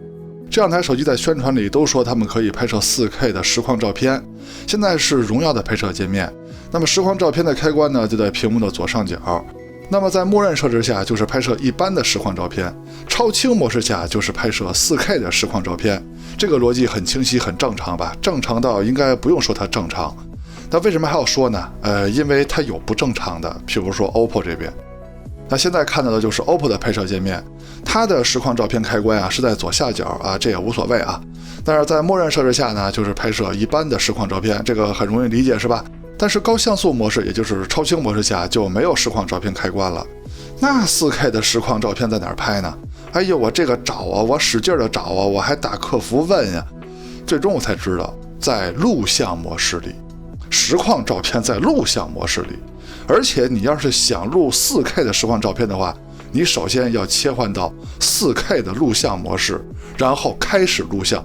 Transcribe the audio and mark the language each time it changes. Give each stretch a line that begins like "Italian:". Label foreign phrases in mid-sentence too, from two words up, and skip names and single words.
Chinese: 這兩台手機在宣傳裡都說它們可以拍攝 4K 的實況照片。現在是榮耀的拍攝界面，那麼實況照片的開關呢就在屏幕的左上角。那麼在默認設置下就是拍攝一般的實況照片，超清模式下就是拍攝 4K 的實況照片。這個邏輯很清晰，很正常吧？正常到應該不用說它正常。那為什麼還要說呢？因為它有不正常的，譬如說 OPPO 這邊。那現在看到的就是 OPPO 的拍攝界面，它的實況照片開關啊是在左下角啊，這也無所謂啊。但是在默認設置下呢，就是拍攝一般的實況照片，這個很容易理解是吧？但是高像素模式，也就是超清模式下就沒有實況照片開關了。那 4K 的實況照片在哪兒拍呢？哎呦，我這個找啊，我使勁的找啊，我還打客服問呀，最終我才知道，在錄像模式裡，實況照片在錄像模式裡。而且你要是想錄 4K 的實況照片的話，你首先要切換到 4K 的錄像模式，然後開始錄像。